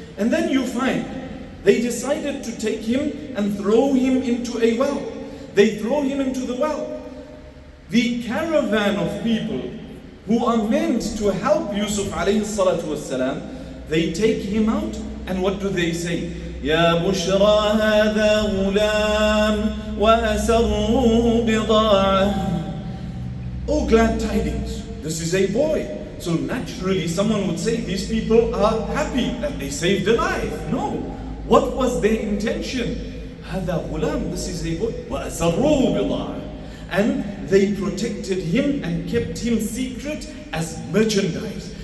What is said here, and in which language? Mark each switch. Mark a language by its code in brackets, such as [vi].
[en] And then you find they decided to take him and throw him into a well. They throw him into the well. The caravan of people who are meant to help Yusuf alayhi salatu wassalam, they take him out, and what do they say? [ar] يا بشرى هذا غلام وأسروا بضاعة. [en] Oh, glad tidings, this is a boy. So naturally someone would say these people are happy that they saved a life. No, what was their intention? [ar] هذا غلام, [en] this is a boy. [ar] وأسروا بضاعة. [en] And they protected him and kept him secret as merchandise.